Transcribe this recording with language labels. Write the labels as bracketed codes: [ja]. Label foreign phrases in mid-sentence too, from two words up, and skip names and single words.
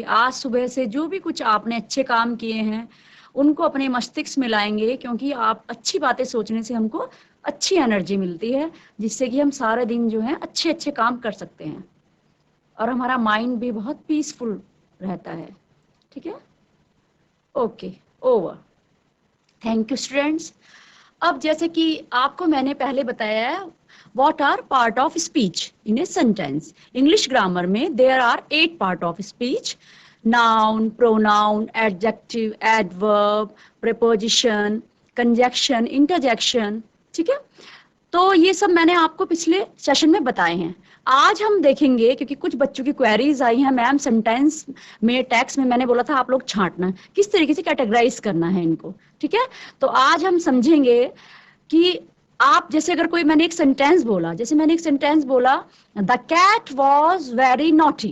[hi] आज सुबह से जो भी कुछ आपने अच्छे काम किए हैं उनको अपने मस्तिष्क में लाएंगे, क्योंकि आप अच्छी बातें सोचने से हमको अच्छी एनर्जी मिलती है, जिससे कि हम सारा दिन जो है अच्छे अच्छे काम कर सकते हैं और हमारा माइंड भी बहुत पीसफुल रहता है. ठीक है, ओके, ओवर. [en] thank you students. [hi] अब जैसे कि आपको मैंने पहले बताया है, [en] what are part of speech in a sentence. English grammar में there are 8 part of speech: noun, pronoun, adjective, adverb, preposition, conjunction, interjection. [hi] ठीक है, तो ये सब मैंने आपको पिछले सेशन में बताए हैं. आज हम देखेंगे, क्योंकि कुछ बच्चों की क्वेरीज आई हैं, मैम सेंटेंस में, टेक्स्ट में मैंने बोला था आप लोग छांटना, किस तरीके से कैटेगराइज करना है इनको. ठीक है, तो आज हम समझेंगे कि आप जैसे अगर कोई, मैंने एक सेंटेंस बोला, जैसे मैंने एक सेंटेंस बोला, [en] the cat was very naughty.